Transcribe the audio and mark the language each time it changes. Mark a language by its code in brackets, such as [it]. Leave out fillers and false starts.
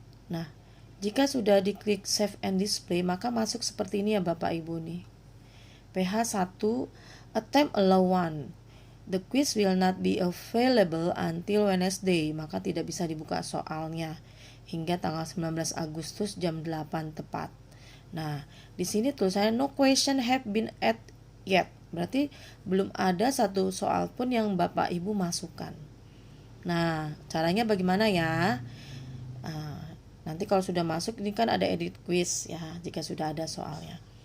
[id] Nah, jika sudah diklik save and display, maka masuk seperti ini ya Bapak Ibu nih. [en] PH 1 attempt allow 1. The quiz will not be available until Wednesday, [id] maka tidak bisa dibuka soalnya hingga tanggal 19 Agustus jam 8 tepat. Nah, di sini tulisannya [en] no question have been added yet. [id] Berarti belum ada satu soal pun yang Bapak Ibu masukkan. Nah, caranya bagaimana ya? Nanti kalau sudah masuk ini kan ada edit quiz ya, jika sudah ada soalnya.